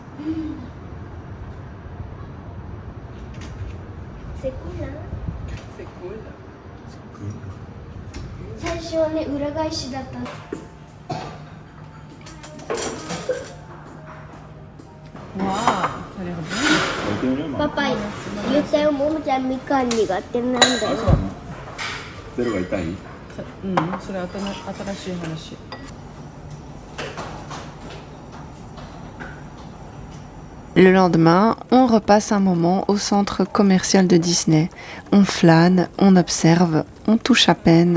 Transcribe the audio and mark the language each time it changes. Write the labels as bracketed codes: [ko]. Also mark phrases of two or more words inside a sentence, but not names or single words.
[fr] C'est cool, hein? C'est cool. [ja] 最初はね、裏返しだったの。パパ言ったよ、ももちゃんみかん苦手なんだよ。ベロが痛い？それ新しい話。 [fr] Le lendemain, on repasse un moment au centre commercial de Disney. On flâne, on observe, on touche à peine.